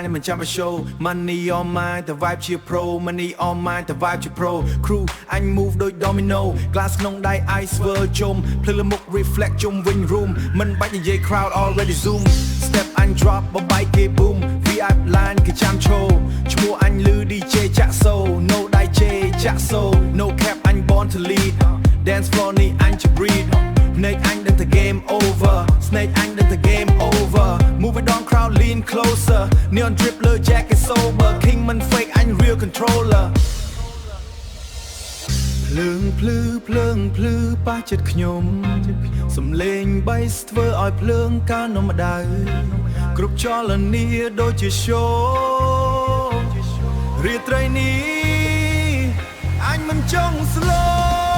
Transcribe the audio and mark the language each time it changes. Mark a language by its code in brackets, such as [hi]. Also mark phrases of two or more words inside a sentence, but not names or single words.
[km] មិនចាំឲ្យ [en] show money on mine តែ vibe ជា pro money on mine តែ vibe ជា pro crew អញ move ដូច domino glass [km] ក្នុងដៃ [en] ice world [km] ជុំភ្លឺលមុខ [en] reflect ជុំវិញ room [km] មិនបាច់និយាយ [en] crowd already zoom step អញ drop [km] បបាយគេ [en] boom VIP line [km] គេចាំឈោឈ្មោះអញលឺ [en] DJ ចាក់ so no DJ ចាក់ so no cap អញ born to lead dance floor [km] នេះអញជា [en] breed Snake [km] អញដឹងតែ [en] game over Snake [km] អញដឹងតែ [en] game over Move it on crowd lean closer Neon drip លើ jacket sober King មិន fake អញ real controller [km] ភ្លើងភ្លឺភ្លើងភ្លឺប៉ះចិត្តខ្ញុំសំលេង bass ធ្វើឲ្យភ្លើងកើនម្ដៅគ្រប់ចលនាដូចជា show រាត្រីនេះអញមិនចង់ slow